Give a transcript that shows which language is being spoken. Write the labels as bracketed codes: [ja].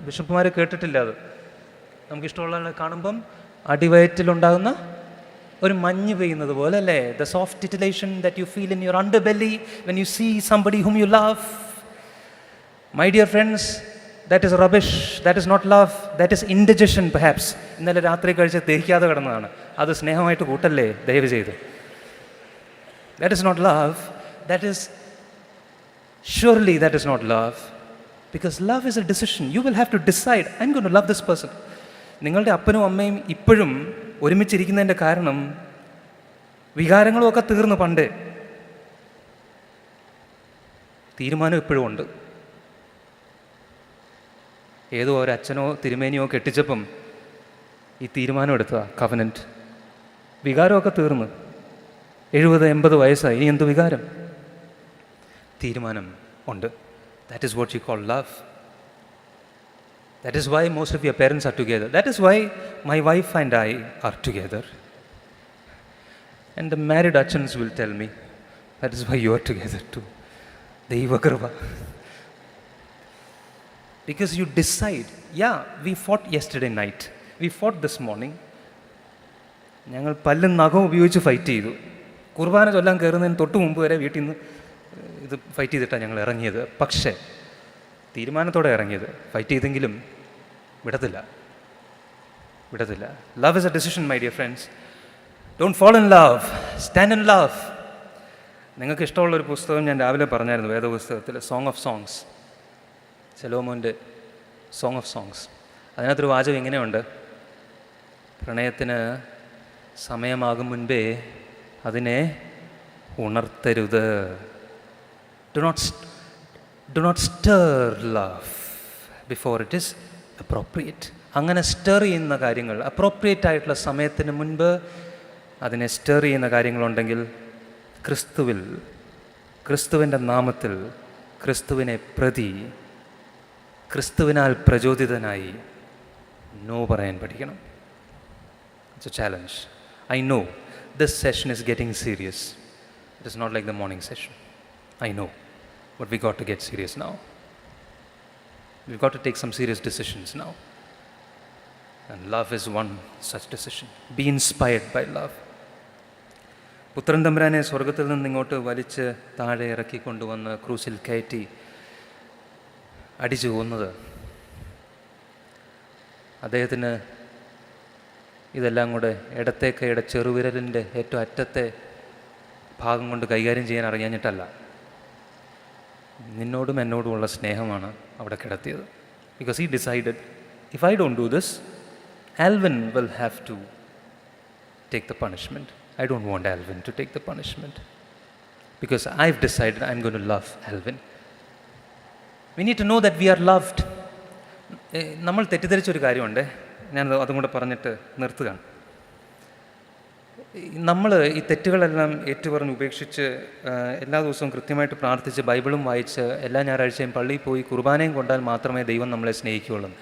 [ml] ബിഷപ്പുമാർ കേട്ടിട്ടില്ല അത്. നമുക്കിഷ്ടമുള്ള ആളെ കാണുമ്പം അടിവയറ്റിലുണ്ടാകുന്ന ഒരു മഞ്ഞ് പെയ്യുന്നത് പോലെ അല്ലേ? [en] The soft titillation that you feel in your underbelly when you see somebody whom you love. My dear friends, that is rubbish, that is not love, that is indigestion perhaps. [ml] ഇന്നലെ രാത്രി കഴിച്ച് ദഹിക്കാതെ കിടന്നതാണ്, അത് സ്നേഹമായിട്ട് കൂട്ടല്ലേ ദയവ് ചെയ്ത്. [en] That is not love, that is surely that is not love, because love is a decision. You will have to decide, I'm going to love this person. [ml] നിങ്ങളുടെ അപ്പനും അമ്മയും ഇപ്പോഴും ഒരുമിച്ചിരിക്കുന്നതിൻ്റെ കാരണം വികാരങ്ങളും ഒക്കെ തീർന്നു പണ്ടേ. തീരുമാനം ഇപ്പോഴും ഉണ്ട്. ഏതോ ഒരു അച്ഛനോ തിരുമേനിയോ കെട്ടിച്ചപ്പം ഈ തീരുമാനം എടുത്തതാണ്, കവനൻറ്റ്. വികാരമൊക്കെ തീർന്ന് 70-80 വയസ്സായി, ഇനി എന്ത് വികാരം? തീരുമാനം ഉണ്ട്. [en] That is what you call love. That is why most of your parents are together. That is why my wife and I are together. And the married അച്ഛൻസ് will tell me that is why you are together too. [ml] ദൈവകൃപ. [en] Because you decide, we fought yesterday night, we fought this morning. [ml] ഞങ്ങൾ പല്ലും നഖവും ഉപയോഗിച്ച് fight ചെയ്തു. കുർബാന ചൊല്ലാൻ കയറുന്നതിന് തൊട്ട് മുമ്പ് വരെ വീട്ടിൽ നിന്ന് ഇത് ഫൈറ്റ് ചെയ്തിട്ടാണ് ഞങ്ങൾ ഇറങ്ങിയത്. പക്ഷേ തീരുമാനത്തോടെ ഇറങ്ങിയത്. ഫൈറ്റ് ചെയ്തെങ്കിലും വിടത്തില്ല. [en] Love is a decision my dear friends. Don't fall in love, stand in love. [ml] നിങ്ങൾക്ക് ഇഷ്ടമുള്ളൊരു പുസ്തകം ഞാൻ രാവിലെ പറഞ്ഞായിരുന്നു, വേദപുസ്തകത്തിൽ song of songs, ശലോമോൻ്റെ song of songs. അതിനകത്തൊരു വാചകം ഇങ്ങനെയുണ്ട്, പ്രണയത്തിന് സമയമാകും മുൻപേ അതിനെ ഉണർത്തരുത്. [en] Do not stir love before it is appropriate. [ml] അങ്ങനെ സ്റ്റർ ചെയ്യുന്ന കാര്യങ്ങൾ, അപ്രോപ്രിയേറ്റ് ആയിട്ടുള്ള സമയത്തിന് മുൻപ് അതിനെ സ്റ്റർ ചെയ്യുന്ന കാര്യങ്ങളുണ്ടെങ്കിൽ ക്രിസ്തുവിൽ ക്രിസ്തുവിൻ്റെ നാമത്തിൽ, ക്രിസ്തുവിനെ പ്രതി, ക്രിസ്തുവിനാൽ പ്രചോദിതനായി നോ പറയാൻ പഠിക്കണം. [en] It's a challenge. I know this session is getting serious. It is not like the morning session. I know. But we got to get serious now. We've got to take some serious decisions now. And love is one such decision. Be inspired by love. [ml] പുത്രൻ തമ്പുരാനെ സ്വർഗത്തിൽ നിന്ന് ഇങ്ങോട്ട് വലിച്ച് താഴെ ഇറക്കി കൊണ്ടുവന്ന് ക്രൂസിൽ കയറ്റി അടിച്ചു കൊന്നത്, അദ്ദേഹത്തിന് ഇതെല്ലാം കൂടെ ഇടത്തെ കൈയുടെ ചെറുവിരലിൻ്റെ ഏറ്റവും അറ്റത്തെ ഭാഗം കൊണ്ട് കൈകാര്യം ചെയ്യാൻ അറിയാഞ്ഞിട്ടല്ല, നിന്നോടും എന്നോടുമുള്ള സ്നേഹമാണ് അവിടെ കിടത്തിയത്. [en] Because he decided, if I don't do this, Alvin will have to take the punishment. I don't want Alvin to take the punishment because I've decided I'm going to love Alvin. We need to know that we are loved. [ml] നമ്മൾ തെറ്റിദ്ധരിച്ചൊരു കാര്യമുണ്ട്, ഞാൻ അതും കൂടെ പറഞ്ഞിട്ട് നിർത്തുകയാണ്. നമ്മൾ ഈ തെറ്റുകളെല്ലാം ഏറ്റുപറഞ്ഞ് ഉപേക്ഷിച്ച് എല്ലാ ദിവസവും കൃത്യമായിട്ട് പ്രാർത്ഥിച്ച് ബൈബിളും വായിച്ച് എല്ലാ ഞായറാഴ്ചയും പള്ളിയിൽ പോയി കുർബാനയും കൊണ്ടാൽ മാത്രമേ ദൈവം നമ്മളെ സ്നേഹിക്കുകയുള്ളൂ.